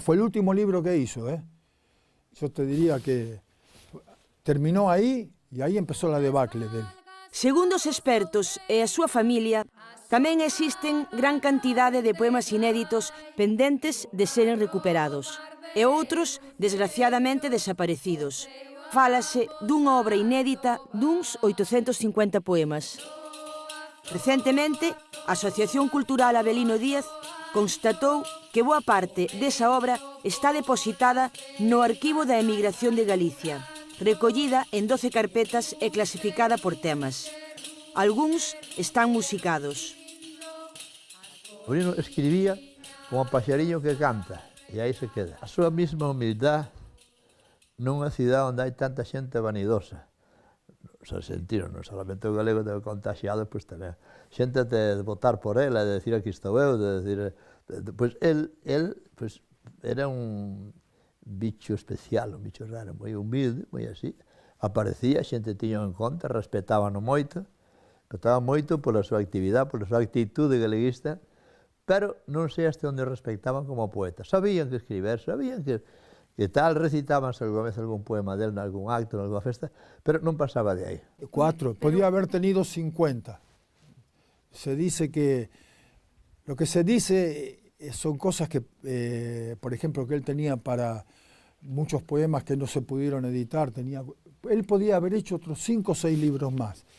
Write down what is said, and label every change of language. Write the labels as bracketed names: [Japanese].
[Spanish] Fue el último libro que hizo. Yo te diría que terminó ahí [Galician] e aí empezou a debacle dele. Segundo os expertos e a súa familia, tamén existen gran cantidade de poemas inéditos pendentes de seren recuperados e outros, desgraciadamente, desaparecidos. Fálase dunha obra inédita duns 850 poemas. Recentemente, a Asociación Cultural Avelino Díaz constatou que boa parte desa obra está depositada no Arquivo da Emigración de Galicia, recollida en 12 carpetas e clasificada por temas. Algúns están musicados. Avelino escribía como un paxariño que canta, e aí se queda. A súa mesma humildade nunha cidade onde hai tanta xente vanidosa. Os argentinos, non solamente o galego te contagiado, pois tamén. Xente de votar por él, de decir aquí estou eu, de decir... Pois él pues, era un bicho especial, un bicho raro, moi humilde, moi así. Aparecía, a xente tiña en conta, respetaban moito pola súa actividade, pola súa actitude galeguista, pero non sei hasta onde respectaban como poeta. Sabían que escribir, sabían que tal, recitábanse alguna vez algún poema del en algún acto, en alguna festa, pero non pasaba de aí. [Spanish] 4, podía haber tenido 50. Se dice que, lo que se dice son cosas que, por ejemplo, que él tenía para muchos poemas que no se pudieron editar, él podía haber hecho otros 5 o 6 libros más.